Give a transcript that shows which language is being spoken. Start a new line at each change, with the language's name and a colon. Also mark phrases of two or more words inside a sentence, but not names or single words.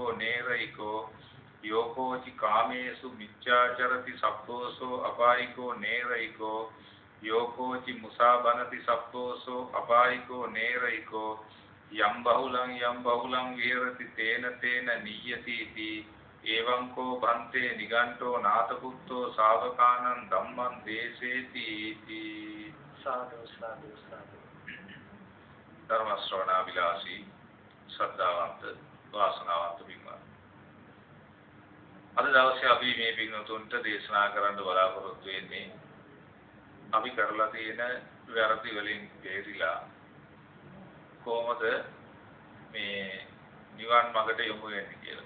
Pali: नेरयिको योकोचि कामेषु मिथ्याचरति सप्पोसो अपायिको नेरयिको योकोचि मुसाबनति सप्पोसो अपायिको नेरयिको यम बहुलं विहरति तेन तेन नियति इति एवं को भंते निगंटो नाथपुत्रो सावकानं धम्मं देशेति इति. साधु साधु साधु. धर्म श्रवणाभिलाषी श्रद्धावंत वासनावंत
Sinhala: පින්වත්, අද දවසේ අපි මේ පින්වතුන්ට දේශනා කරන්න බලාපොරොත්තු වෙන්නේ අපි කරලා තියෙන වැරදි වලින් බේරිලා කොහොමද මේ නිවන් මාර්ගට යොමු වෙන්නේ කියලා.